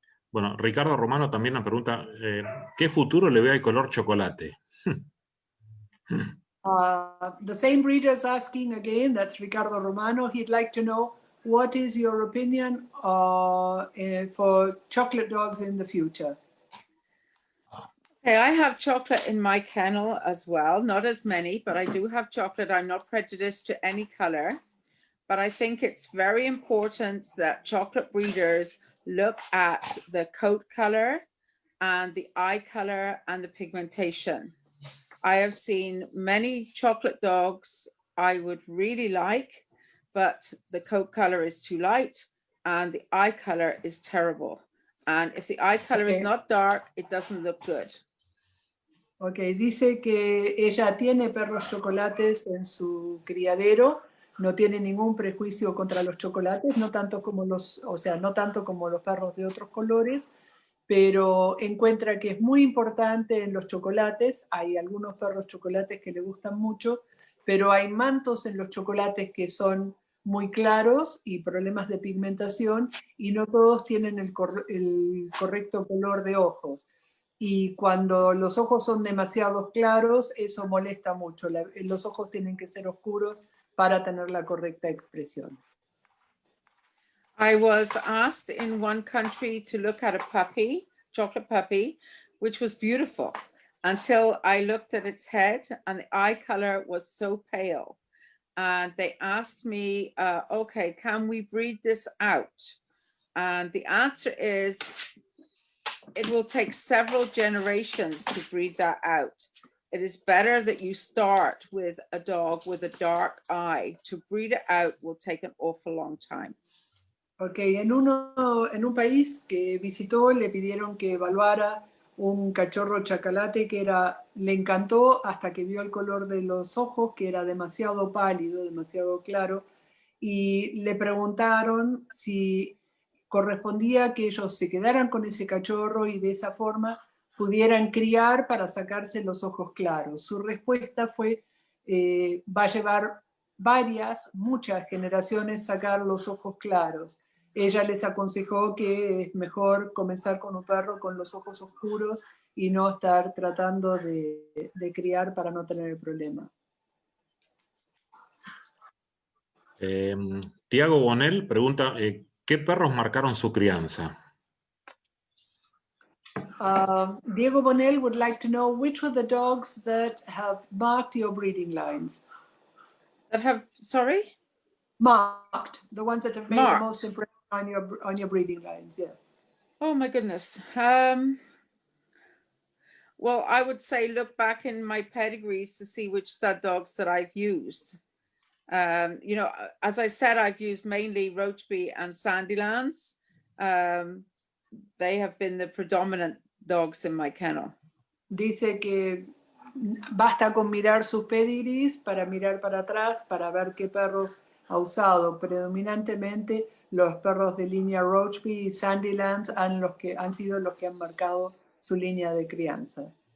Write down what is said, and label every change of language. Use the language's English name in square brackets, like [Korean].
[Spanish] Bueno, Ricardo Romano también nos pregunta, ¿qué futuro le ve al color chocolate? [English] The same breeder is asking again, that's Ricardo Romano. He'd like to know, what is your opinion for chocolate dogs in the future? Okay, I have chocolate in my kennel as well, not as many, but I do have chocolate. I'm not prejudiced to any color, but I think it's very important that chocolate breeders look at the coat color and the eye color and the pigmentation. I have seen many chocolate dogs I would really like, but the coat color is too light and the eye color is terrible. And if the eye color is not dark, it doesn't look good. [Spanish] Ok, dice que ella tiene perros chocolates en su criadero, no tiene ningún prejuicio contra los chocolates, no tanto como no tanto como los perros de otros colores, pero encuentra que es muy importante en los chocolates. Hay algunos perros chocolates que le gustan mucho, pero hay mantos en los chocolates que son muy claros y problemas de pigmentación, y no todos tienen el correcto color de ojos. Y cuando los ojos son demasiado claros, eso molesta mucho. Los ojos tienen que ser oscuros para tener la correcta expresión. [English] I was asked in one country to look at a puppy, chocolate puppy, which was beautiful until I looked at its head and the eye color was so pale. And they asked me, okay, can we breed this out? And the answer is, it will take several generations to breed that out. It is better that you start with a dog with a dark eye. To breed it out will take an awful long time. [Spanish] Ok, en un país que visitó le pidieron que evaluara un cachorro chacalate que le encantó hasta que vio el color de los ojos, que era demasiado pálido, demasiado claro, y le preguntaron si correspondía que ellos se quedaran con ese cachorro y de esa forma pudieran criar para sacarse los ojos claros. Su respuesta fue, va a llevar muchas generaciones sacar los ojos claros. Ella les aconsejó que es mejor comenzar con un perro con los ojos oscuros y no estar tratando de criar para no tener el problema. Tiago Bonel pregunta, ¿qué perros marcaron su crianza? [English] Diego Bonel would like to know which of the dogs that have marked your breeding lines. That have, sorry? Marked, the ones that have made Marked. the most impression on your breeding lines, yes. Oh my goodness. Well, I would say look back in my pedigrees to see which stud dogs that I've used. You know, as I said, I've used mainly Roachby and Sandylands. They have been the predominant dogs in my kennel. [Spanish] Dice que basta con mirar sus pedigrees para mirar para atrás para ver qué perros ha usado. Predominantemente los perros de línea Roachby y Sandylands han sido los que han marcado su línea de crianza.